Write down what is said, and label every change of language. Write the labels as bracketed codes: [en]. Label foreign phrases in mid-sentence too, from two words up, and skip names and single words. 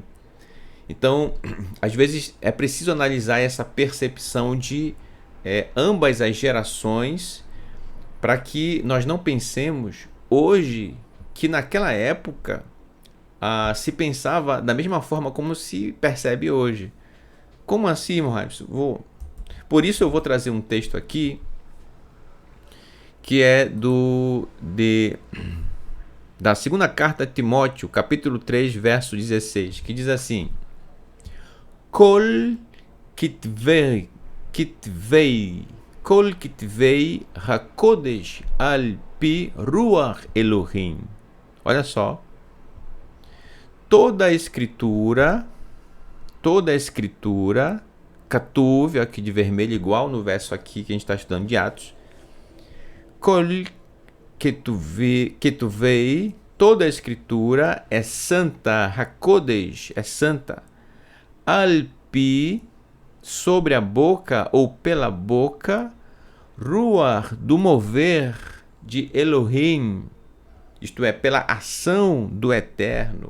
[pt] Então, às vezes é preciso analisar essa percepção de ambas as gerações, para que nós não pensemos hoje que naquela época se pensava da mesma forma como se percebe hoje. Como assim, Mohamed? Por isso eu vou trazer um texto aqui que é da segunda carta a Timóteo, capítulo 3, verso 16, que diz assim: [he] כל כתבי הקודש על פי רוח אלהים. [pt] Olha só. toda a escritura, Katuv, aqui de vermelho, igual no verso aqui que a gente está estudando de Atos, Kol Ketuvei, toda a escritura é santa, Hakodesh é santa, Alpi, sobre a boca ou pela boca, Ruach, do mover de Elohim, isto é, pela ação do Eterno.